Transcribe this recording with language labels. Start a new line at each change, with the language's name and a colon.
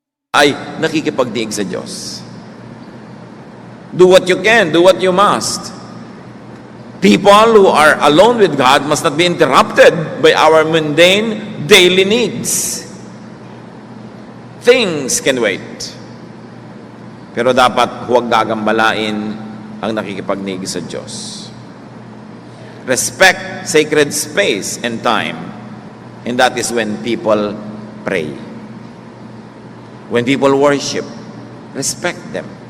Filipino: ay nakikipagdiig sa Diyos.
English: Do what you can, do what you must. People who are alone with God must not be interrupted by our mundane daily needs. Things can wait.
Filipino: Pero dapat huwag gagambalain ang nakikipagdiig sa Diyos.
English: Respect sacred space and time, and that is when people pray. When people worship, respect them.